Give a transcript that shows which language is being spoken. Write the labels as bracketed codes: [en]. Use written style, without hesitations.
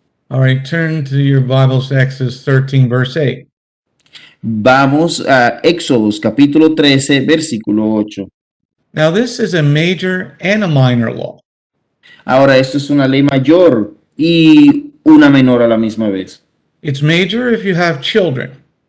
[en] All right, turn to your Bibles to Exodus 13, verse 8. [es] Vamos a Éxodos capítulo 13, versículo 8. [en] Now, this is a major and a minor law. [es] Ahora, esto es una ley mayor y una menor a la misma vez. [en] It's major if you have children.